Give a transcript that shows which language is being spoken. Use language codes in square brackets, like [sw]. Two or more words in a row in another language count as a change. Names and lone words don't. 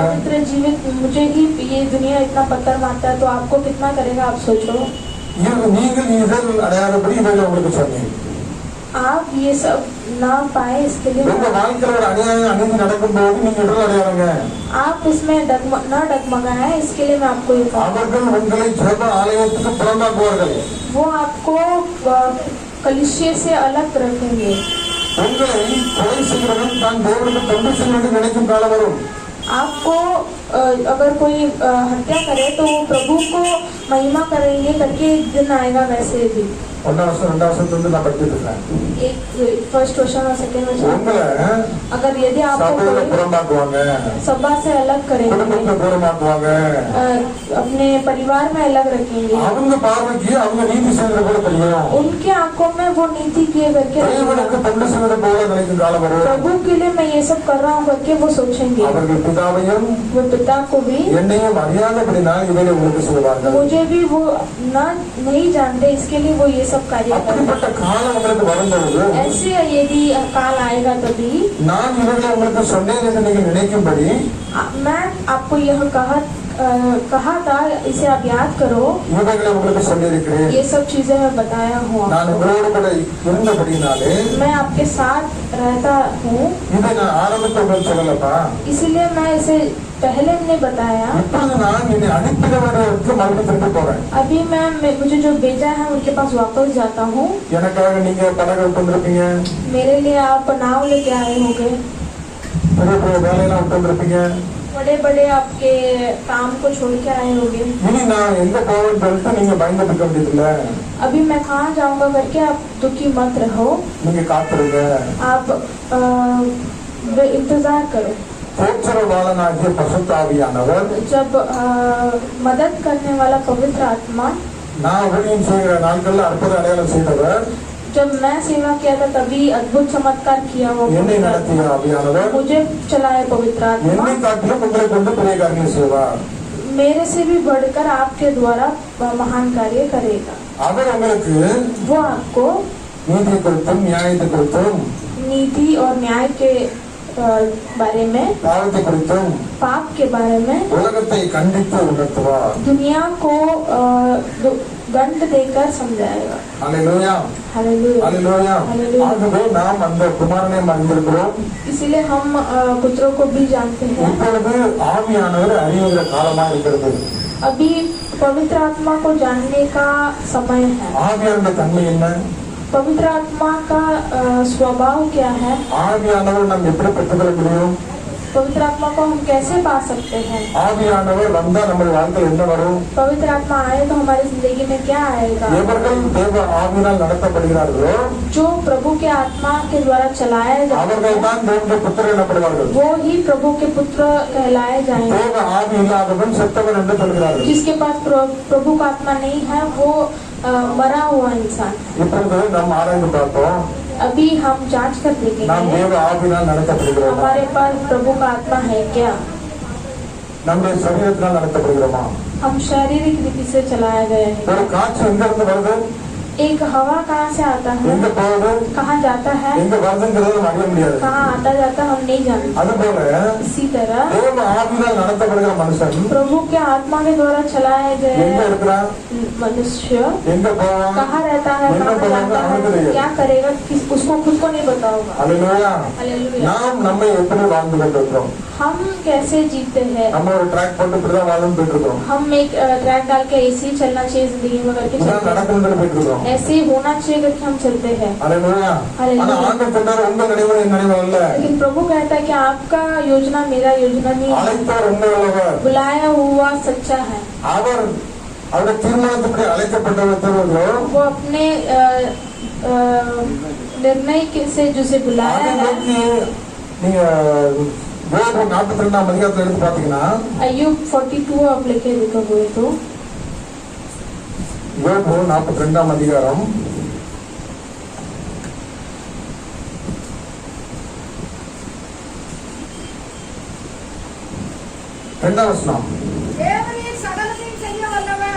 [hi] पवित्र जीवित मुझे ही ये दुनिया इतना पत्थर मारता है तो आपको कितना करेगा आप सोचो. [ta] நீங்கள் இதழ் அடையாதபடி இவைகளை உங்களுக்கு சொன்னீங்க. [hi] आप ये सब ना पाए इसके लिए [ta] உங்க வாழ்க்கையில ஒரு அநியாயம் அணிந்து நடக்கும் போது நீங்க இடல் அடையாதங்க. [hi] आप इसमें न डगमगाए, इसके लिए मैं आपको ये कहूं. [ta] அவர்கள் உங்களை ஜெப ஆலயத்துக்கு புறம்பாக்குவார்கள். [hi] वो आपको कलिसिया से अलग रखेंगे. [ta] உங்களை கொலை செய்கிறவன் தான் தேவனுக்கு தொண்டு செய்ய நினைக்கும் காலம் வரும். [hi] आपको अगर कोई हत्या करे तो वो प्रभु को महिमा करेंगे करके एक दिन आएगा. वैसे भी [ta] 1வது வருஷம் 2வது வருஷத்துல நான் படிச்சிட்டு இருக்கேன். [hi] एक फर्स्ट वर्षन और सेकंड वर्षन [ta] உங்களை [hi] अगर यदि आपको [ta] சபையில [hi] कोई [ta] புறம்பாக்குவாங்க, [hi] सभा से अलग करेंगे, [ta] குடும்பத்தை புறம்பாக்குவாங்க. [hi] अपने परिवार में अलग रखेंगे. [ta] அவங்க பார்வைக்கு அவங்க நீதி செய்யறது போல தெரியும். [hi] उनके आंखों में वो नीति किए करके [ta] தேவனுக்கு தொண்டு செய்வது போல நினைக்கும் காலம் வரும். [hi] प्रभु के लिए मैं ये सब कर रहा हूँ करके वो सोचेंगे. [ta] அவர்கள் பிதாவையும் [hi] वो पिता को भी [ta] என்னையும் அறியாதபடினால் இவைகளை உங்களுக்கு செய்வார்கள். [hi] मुझे भी वो नहीं जानते, इसके लिए वो ये सब कार्य कर रहे [ta] அப்படிப்பட்ட காலம் உங்களுக்கு வரும்பொழுது [hi] हैं. ऐसे यदि काल आएगा तभी [ta] நான் இவைகளை உங்களுக்கு சொன்னேன் என்று நீங்கள் நினைக்கும்படி [hi] मैं आपको यह कहा था, इसे आप याद करो. [ta] இவைகளை உங்களுக்கு சொல்லியிருக்கிறேன். [hi] ये सब चीजें मैं बताया हूँ. [ta] நான் உங்களோடு கூட இருந்தபடினாலே [hi] मैं आपके साथ रहता हूँ, [ta] இதை நான் ஆரம்பத்தில் உங்களுக்கு சொல்லலப்பா. [hi] इसलिए मैं इसे पहले नहीं बताया. [ta] இப்பொழுது நான் என்னை அனுப்பினவர்களுக்கு மறுபடியும் திரும்பி போறேன். [hi] अभी मैं मुझे जो भेजा है उनके पास वापस जाता हूँ. [ta] எனக்காக நீங்க படகு விட்டுருப்பீங்க, [hi] मेरे लिए आप नाव लेके आए होंगे, [ta] பெரிய பெரிய வேலையெல்லாம் விட்டுருப்பீங்க. [hi] बड़े बड़े आपके काम को छोड़ के आए होंगे. [ta] இனி நான் எங்க போவேன்னு சொல்லிட்டு நீங்க பயந்துட்டு இருக்க வேண்டியதில்ல. [hi] अभी मैं कहाँ जाऊंगा करके आप दुखी मत रहो. [ta] நீங்க காத்திருங்க. [hi] आप इंतजार करो. [ta] போற்றவாளனாகிய பரிசுத்த ஆவியானவர், [hi] जब मदद करने वाला पवित्र आत्मा, [ta] நான் ஊழியம் செய்கிற நாட்கள்ல அற்புத அடையாளம் செய்தவர், [hi] जब मैं सेवा किया था तभी अद्भुत चमत्कार किया वो [ta] என்னை நடத்திய ஆவியானவர் [hi] मुझे चलाए पवित्र आत्मा. [ta] என்னை காட்டிலும் உங்களை கொண்டு பெரிய காரியம் செய்வார். [hi] मेरे से भी बढ़कर आपके द्वारा महान कार्य करेगा. [ta] அவர் உங்களுக்கு [hi] वो आपको [ta] நீதி குறித்தும் நியாயத்தை குறித்தும் [hi] नीति और न्याय के बारे में, [ta] பாவத்தை குறித்தும் [hi] पाप के बारे में [ta] உலகத்தை கண்டித்து உணர்த்துவார். [hi] दुनिया को दंड देकर समझाएगा. [ta] அல்லேலூயா, [hi] हालेलुया, [ta] அல்லேலூயா. [hi] हालेलुया. [ta] ஆகவே நாம் அந்த குமாரனை அறிந்திருக்கிறோம். [hi] इसीलिए हम पुत्रों को भी जानते हैं. [ta] இப்பொழுது ஆவியானவர் அறிவுகிற காலமா இருக்கிறது. [hi] अभी पवित्र आत्मा को जानने का समय है. [ta] ஆவியானவருடைய தன்மை என்ன? [hi] पवित्र आत्मा का स्वभाव क्या है? [ta] ஆவியானவர் நாம் எப்படி பெற்றுக்கொள்ள முடியும்? [hi] पवित्र आत्मा को हम कैसे पा सकते हैं? [ta] ஆவியானவர் வந்தா நம்ம வாழ்க்கையில் என்ன வரும்? [hi] पवित्र आत्मा आए तो हमारी जिंदगी में क्या आएगा? [ta] எவர்கள் தேவ ஆவியினால் நடத்தப்படுகிறார்களோ [hi] जो प्रभु के आत्मा के द्वारा चलाए जाते [ta] அவர்கள் [hi] हैं, [ta] தான் தேவனுடைய புத்திரர் எனப்படுவார்கள். [hi] वो ही प्रभु के पुत्र कहलाए जाएंगे. [ta] தேவ ஆவி இல்லாதவன் செத்தவன் என்று சொல்கிறார்கள். [hi] जिसके पास प्रभु का आत्मा नहीं है वो मरा हुआ इंसान. [ta] இப்பொழுது நாம் ஆராய்ந்து பார்த்தோம். [hi] अभी हम जांच कर [ta] நாம் [hi] देखेंगे [ta] தேவ ஆவியினால் நடத்தப்படுகிறோமா? [hi] हमारे पास प्रभु का आत्मा है क्या? [ta] நம்முடைய சரீரத்தினால் நடத்தப்படுகிறோமா? [hi] हम शारीरिक रीति से चलाया गया है. [ta] ஒரு காற்று எங்க இருந்து வருது? [hi] एक हवा कहाँ से आता है, [ta] எங்க போகுது? [hi] कहाँ जाता है, [ta] எங்க வருதுங்கிறத நம்ம அறிய முடியாது. [hi] कहाँ आता जाता हम नहीं जानते. [ta] அதுபோல [hi] इसी तरह [ta] தேவ ஆவியினால் நடத்தப்படுகிற மனுஷன் [hi] प्रभु के आत्मा के द्वारा चलाए [ta] எங்க [hi] गए [ta] இருக்கிறான்? [hi] मनुष्य [ta] எங்க போவான்? [hi] कहाँ रहता है, [ta] என்ன [hi] कहाँ [ta] பண்ணுவாங்க? [hi] जाता [ta] அவனுக்கு [hi] है, [ta] தெரியாது. [hi] क्या करेगा, उसको खुद को नहीं पता होगा. [ta] அல்லேலூயா. [hi] हालेलुया. [ta] நாம் நம்மை எப்படி வாழ்ந்து கொண்டிருக்கிறோம்? [hi] हम कैसे जीते हैं? [ta] நம்ம ஒரு ட்ராக் போட்டு இப்படிதான் வாழ்ந்து போயிட்டு இருக்கோம். [hi] हम एक ट्रैक डाल के ऐसे ही चलना चाहिए जिंदगी में करके [ta] இப்படிதான் [hi] चलते हैं. [ta] நடக்கணும்னு போயிட்டு இருக்கோம். [hi] ऐसे ही होना चाहिए करके हम चलते हैं. [ta] அல்லேலூயா. அல்லேலூயா. ஆனா ஆண்டவர் சொன்னார் உங்க நினைவு என் நினைவு அல்ல. [hi] लेकिन प्रभु कहता है कि आपका योजना मेरा योजना नहीं है. [ta] அழைத்தவர் உண்மை உள்ளவர். [hi] बुलाया हुआ सच्चा है. [ta] அவர் அவருடைய தீர்மானத்துப்படி அழைக்கப்பட்டவர்களோ [hi] वो अपने निर्णय से जिसे बुलाया [ta] அதை [hi] है. [ta] நோக்கி நீங்க யோபு 42ஆம் அதிகாரத்துல எடுத்து பாத்தீங்கன்னா [hi] अय्यूब 42 आप लेके देखोगे तो [ta] யோபு 42ஆம் அதிகாரம் 2ஆம் வசனம். தேவரீர் சகலத்தையும் செய்ய வல்லவர்.